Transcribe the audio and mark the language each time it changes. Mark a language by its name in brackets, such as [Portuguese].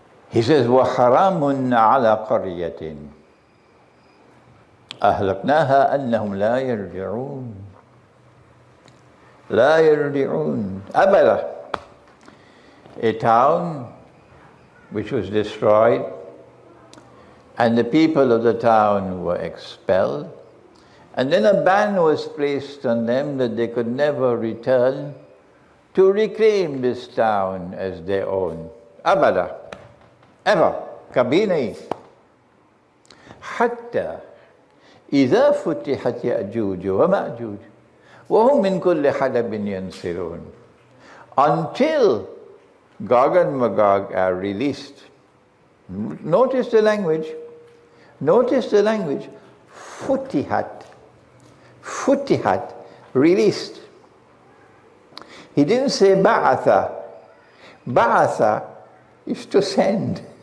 [English] He says, [Arabic] وَحَرَامٌ عَلَى قَرْيَةٍ أَهْلَكْنَاهَا أَنَّهُمْ لَا يَرْجِعُونَ لَا يَرْجِعُونَ أَبَدًا. [English] A town which was destroyed, and the people of the town were expelled, and then a ban was placed on them that they could never return to reclaim this town as their own. Abada. Ever. Kabinai. [Arabic] Hatta إذا فتحت يأجوج ومأجوج وهم من كل حدب ينسلون. [English] Until Gog and Magog are released. Notice the language. Notice the language. Futihat. Futihat. Released. He didn't say ba'atha. Ba'atha is to send.